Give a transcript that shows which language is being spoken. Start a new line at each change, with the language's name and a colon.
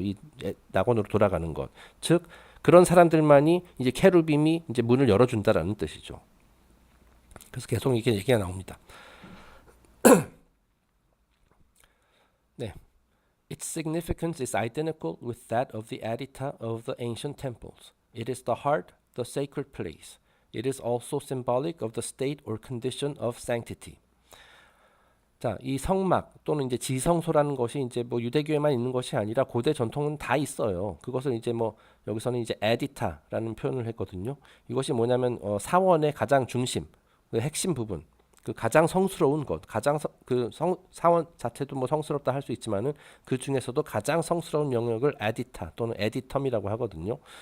Korean: 이 낙원으로 돌아가는 것. 즉 그런 사람들만이 이제 케루빔이 이제 문을 열어준다라는 뜻이죠. 그래서 계속 이게 얘기가 나옵니다. 네.
English: Its significance is identical with that of the Adita of the ancient temples. It is the heart, the sacred place. It is also symbolic of the state or condition of sanctity.
Korean: 자, 이 성막 또는 이제 지성소라는 것이 이제 뭐 유대교에만 있는 것이 아니라 고대 전통은 다 있어요. 그것을 이제 뭐 여기서는 이제 에디타라는 표현을 했거든요. 이것이 뭐냐면 사원의 가장 중심, 그 핵심 부분, 그 가장 성스러운 것, 사원 자체도 뭐 성스럽다 할 수 있지만은 그 중에서도 가장 성스러운 영역을 에디타 또는 에디텀이라고 하거든요.